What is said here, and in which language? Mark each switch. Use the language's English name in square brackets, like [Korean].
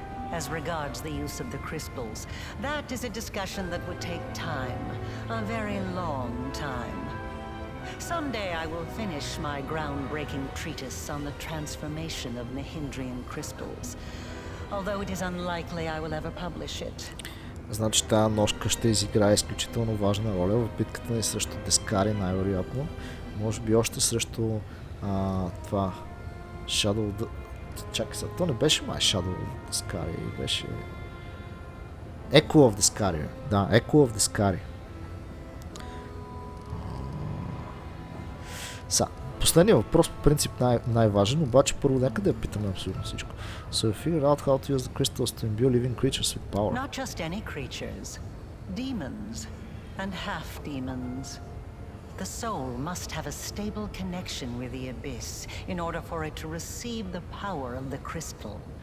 [English] As regards the use of the crystals, that is a discussion that would take time, a very long time. Someday I will finish my groundbreaking treatise on the transformation of Nihindrian crystals, although it is unlikely I will ever publish it. [Bulgarian] Значи тази ножка ще изиграе изключително важна роля в битката ни срещу Дискари, най-вероятно. Може би още срещу това Shadow... Чакай сега, то не беше май Shadow of Discari, беше... Echo of Discari. Да, Echo of Discari. Последният въпрос по принцип най-важен, обаче първо нека да я питаме абсолютно всичко. [English] So you figured out how to use the crystals to imbue living creatures with power. Not just any creatures. Demons. And half-demons. The soul must have a stable connection with the Abyss in order for it to receive the power of the crystal.